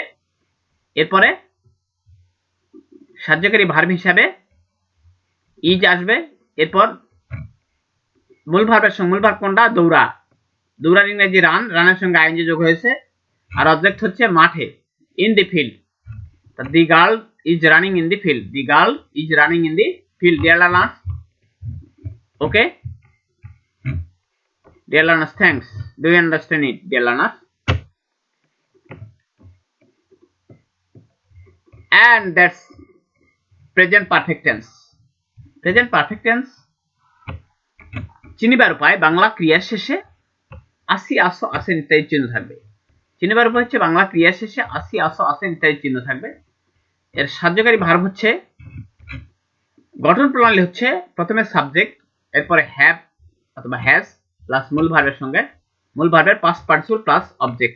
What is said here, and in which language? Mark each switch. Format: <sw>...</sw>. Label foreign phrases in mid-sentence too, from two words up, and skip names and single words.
<bn>এরপরে সাহায্যকারী ভার্ব হিসাবে ইজ আসবে। এরপর মূল ভার্বের সঙ্গে, মূল ভার্ব কোনটা? দৌড়া, দৌড়ার ইংরেজি রান, রানের সঙ্গে আইএনজি যোগ হয়েছে। আর অবজেক্ট হচ্ছে মাঠে,</bn> <en>in the field. The girl is running in the field, the girl is running in the field. Dear learners, okay? Dear learners, thanks. Do you understand it, dear learners? And that's present perfect tense. Present perfect tense</en> <bn>চিনিবার উপায়, বাংলা ক্রিয়ার শেষে আসি, আসো, আসেন ইত্যাদি চিহ্ন থাকবে। চিনিবার উপায় হচ্ছে বাংলা ক্রিয়ার শেষে আসি, আসো, আসেন ইত্যাদি চিহ্ন থাকবে। এর সাহায্যকারী ভার্ব হচ্ছে, গঠন প্রণালী হচ্ছে প্রথমে সাবজেক্ট, এরপরে হ্যাভ অথবা</bn> <en>has plus</en> <bn>মূল ভার্বের সঙ্গে মূল ভার্বের</bn> <en>past participle plus object.</en>